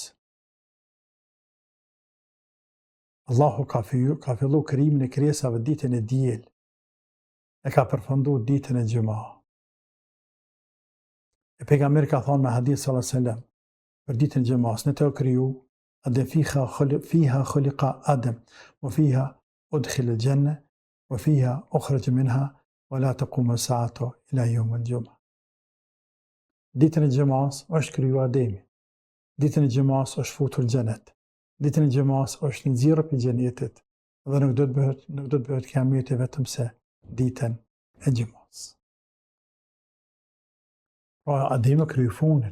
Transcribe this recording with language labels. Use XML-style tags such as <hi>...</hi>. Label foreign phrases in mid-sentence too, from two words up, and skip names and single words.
<sq>Allahu ka fillu krijimin e krijesave ditën e diel. E ka përfunduar ditën e xhuma. E pejgamberi ka thonë me hadith</sq> <ar>صلى الله عليه وسلم</ar> <sq>për ditën e xhumas, ne të kriju Adem</sq> <ar>فيها خلق آدم وفيها أدخل الجنة وفيها أخرج منها ولا تقوم الساعة إلا يوم الجمعة.</ar> <sq>Ditën e xhumas është kriju Ademi. Ditën e xhumas është futur në xhenet. Ditën e xhumas është nxjerrë për xhenetit dhe nuk do të bëhet kiameti vetëm se ditën e xhumas. Pra Ademi kriju fundit.</sq>